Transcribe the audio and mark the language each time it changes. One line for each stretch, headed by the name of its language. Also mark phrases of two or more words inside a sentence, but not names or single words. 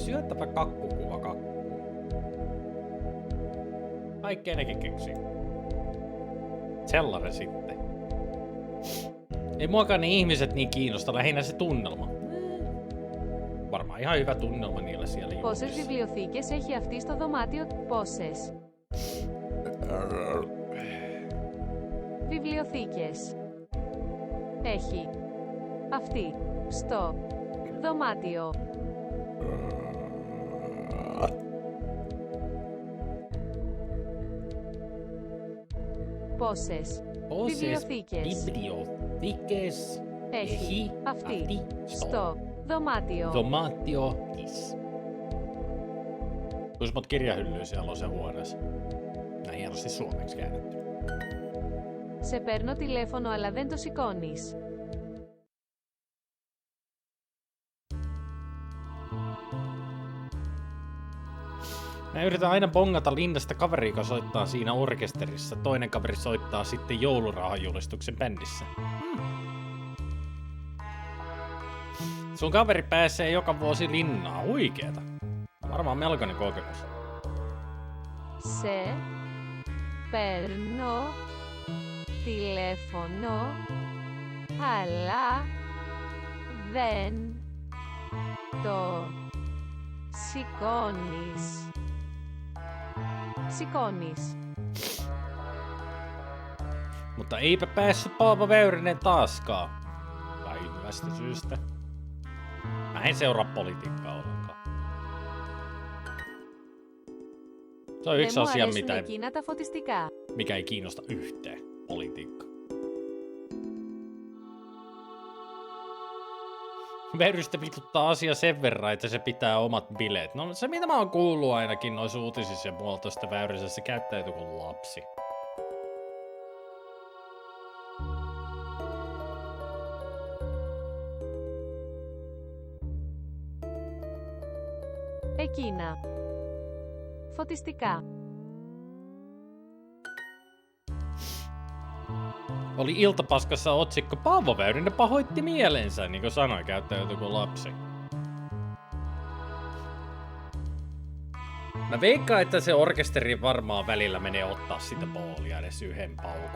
Finnish: Syöttävä kakkukuva kakku. Kaikkea nekin keksii. Sellainen sitten. Ei muakaan ne ihmiset niin kiinnosta, lähinnä se tunnelma. Varmaan ihan hyvä tunnelma niillä siellä juhlissa.
Greek: Πόσες βιβλιοθήκες έχει αυτή στο δωμάτιο? Πόσες? Βιβλιοθήκες έχει αυτή στο δωμάτιο. Πόσες βιβλιοθήκες έχει αυτή στο δωμάτιο. Δωμάτιο της.
Finnish: Kuinka monta kirjahyllyä siellä on se huoneessa? Näin hienosti suomeksi käännetty.
Greek: Σε παίρνω τηλέφωνο αλλά δεν το σηκώνεις.
Finnish: Mä yritän aina bongata linnasta kaveri, joka soittaa siinä orkesterissa. Toinen kaveri soittaa sitten joulurahajulistuksen bändissä. Sun kaveri pääsee joka vuosi linnaan. Huikeeta. Varmaan melkoinen kokemus.
Greek: Σε παίρνω τηλέφωνο αλλά δεν το σηκώνεις. Σηκώνεις.
Finnish: Mutta eipä päässyt Paavo Väyrynen taaskaan. Vai hyvästä syystä. Mä en seuraa politiikkaa ollenkaan. Se on yksi asia, mikä ei kiinnosta yhtään politiikkaa. Väyrystä vituttaa asia sen verran, että se pitää omat bileet. No se mitä mä oon kuullut ainakin noissa uutisissa ja muualta tosta Väyrysestä, se käyttäytyy kuin lapsi.
Greek: Εκείνα. Φωτιστικά.
Finnish: Oli Iltapaskassa otsikko Paavo Väyrynen pahoitti mielensä, niin kuin sanoi, käyttäytyi kuin lapsi. Mä veikkaan, että se orkesteri varmaan välillä menee ottaa sitä boolia edes yhden paukun.